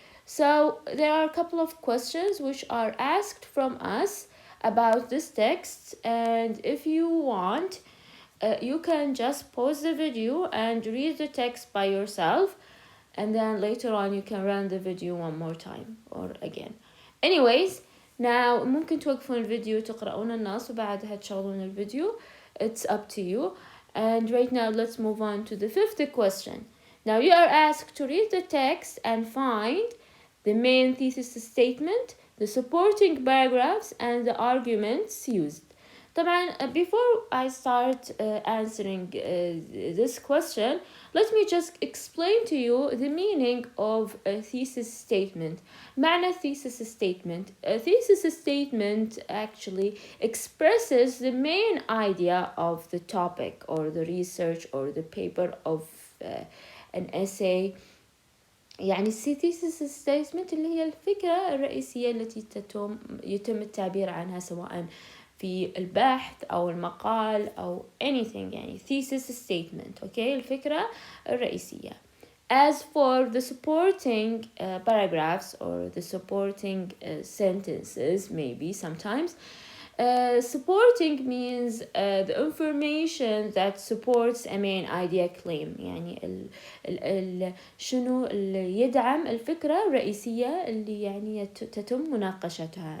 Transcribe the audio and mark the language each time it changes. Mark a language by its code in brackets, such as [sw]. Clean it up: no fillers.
[en] So there are a couple of questions which are asked from us about this text, and if you want you can just pause the video and read the text by yourself, and then later on you can run the video one more time or again. Anyways, now [ar] ممكن توقفون الفيديو تقرأون النص وبعدها تشغلون الفيديو. [en] It's up to you. And right now let's move on to the 5th question. Now you are asked to read the text and find the main thesis statement, the supporting paragraphs, and the arguments used. [ar] طبعا [en] before I start answering this question, let me just explain to you the meaning of a thesis statement. [ar] معنى [en] thesis statement. A thesis statement actually expresses the main idea of the topic or the research or the paper of an essay. [ar] يعني thesis statement اللي هي الفكرة الرئيسية التي يتم التعبير عنها سواء في البحث أو المقال أو [en] anything. [ar] يعني thesis statement. Okay, الفكرة الرئيسية. [en] As for the supporting paragraphs or the supporting sentences, maybe sometimes supporting means the information that supports a main idea claim. [ar] يعني شنو اللي يدعم الفكرة الرئيسية اللي يعني تتم مناقشتها.